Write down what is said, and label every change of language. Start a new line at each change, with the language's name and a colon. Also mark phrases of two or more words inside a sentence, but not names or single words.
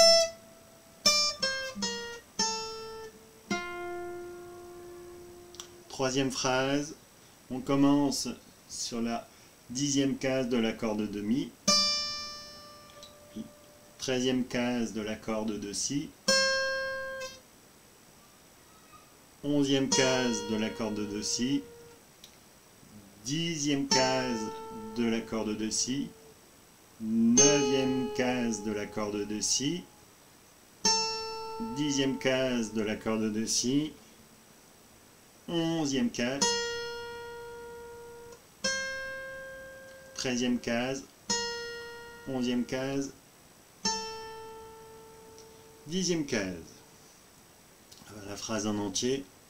French: Troisième phrase, on commence sur la 10e case de la corde de Mi, puis 13e case de la corde de Si, 11e case de l'accord de do si, 10e case de l'accord de do si, 9e case de l'accord de do si, 10e case de l'accord de do si, 11e case, 13e case, 11e case, 10e case. La phrase en entier.